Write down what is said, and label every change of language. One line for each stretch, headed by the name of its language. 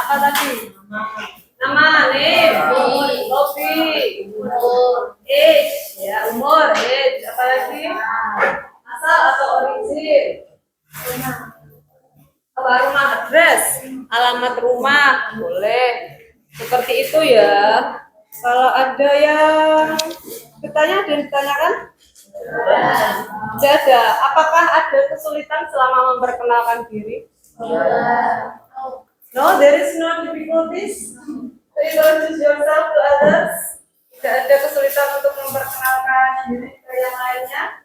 Indonesian: Apa tadi? Nama, name, hobi, age, ya umur, age, apalagi asal atau origin, apa rumah, address, alamat rumah, boleh seperti itu ya. Kalau ada yang bertanya, ada yang ditanyakan? Tidak ada. Apakah ada kesulitan selama memperkenalkan diri?
English: No, there is no difficulties to introduce yourself to others.
Indonesian: Tidak ada kesulitan untuk memperkenalkan diri ke yang lainnya.